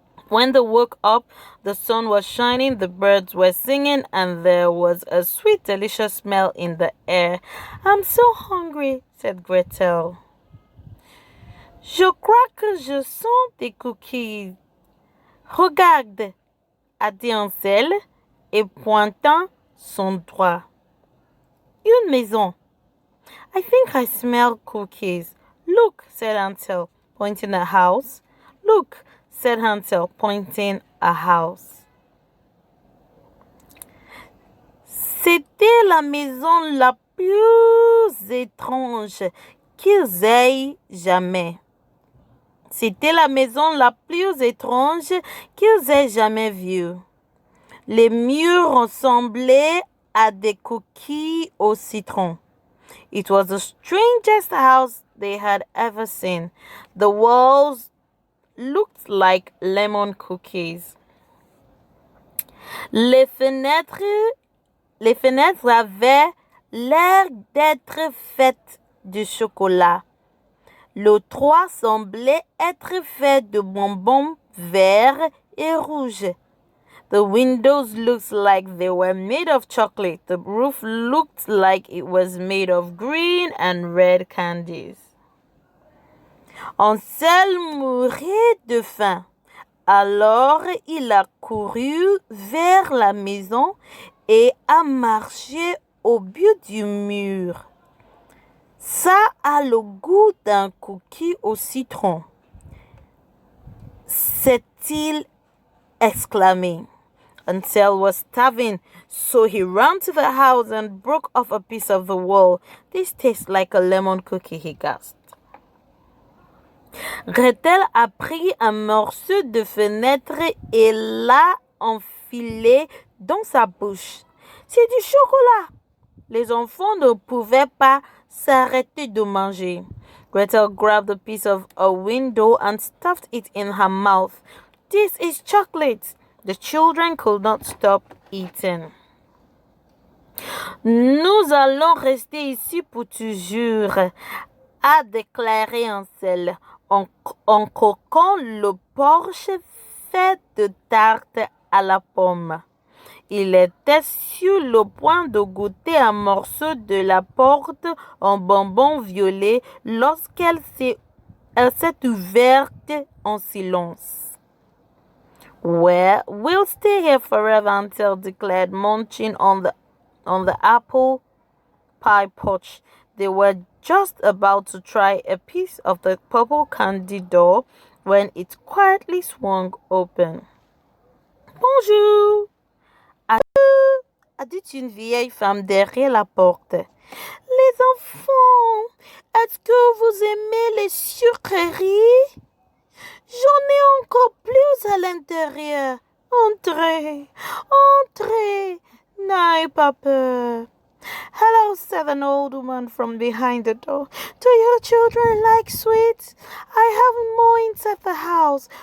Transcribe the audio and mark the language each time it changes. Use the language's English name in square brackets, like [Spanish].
[English] When they woke up, the sun was shining, the birds were singing, and there was a sweet, delicious smell in the air. I'm so hungry, said Gretel. [French] Je crois que je sens des cookies. Regarde, a dit Hansel, et pointant son doigt. Une maison. [English] I think I smell cookies. Look, said Hansel, pointing a house. Look, said Hansel, pointing a house. [French] C'était la maison la plus étrange qu'ils aient jamais. C'était la maison la plus étrange qu'ils aient jamais vue. Les murs ressemblaient à des cookies au citron. [English] It was the strangest house they had ever seen. The walls looked like lemon cookies. [French] Les fenêtres avaient l'air d'être faites de chocolat. Le toit semblait être fait de bonbons verts et rouges. [English] The windows looked like they were made of chocolate. The roof looked like it was made of green and red candies. [French] Hansel mourait de faim. Alors il a couru vers la maison et a marché au bout du mur. Ça a le goût d'un cookie au citron, s'est-il exclamé. [English] Hansel was starving, so he ran to the house and broke off a piece of the wall. This tastes like a lemon cookie, he gasped. [French] Gretel a pris un morceau de fenêtre et l'a enfilé dans sa bouche. C'est du chocolat. Les enfants ne pouvaient pas s'arrêter de manger. [English] Gretel grabbed a piece of a window and stuffed it in her mouth. This is chocolate. The children could not stop eating. [French] Nous allons rester ici pour toujours, a déclaré Hansel en croquant le porche fait de tarte à la pomme. Il était sur le point de goûter un morceau de la porte en bonbon violet lorsqu'elle s'est ouverte en silence. [English] Well, we'll stay here forever, Hansel declared, munching on the apple pie pouch. They were just about to try a piece of the purple candy door when it quietly swung open. [French] Bonjour, a dit une vieille femme derrière la porte. Les enfants, est-ce que vous aimez les sucreries? J'en ai encore plus à l'intérieur. Entrez, entrez, n'ayez pas peur. [English] Hello, said an old woman from behind the door. Do your children like sweets? I have more inside the house.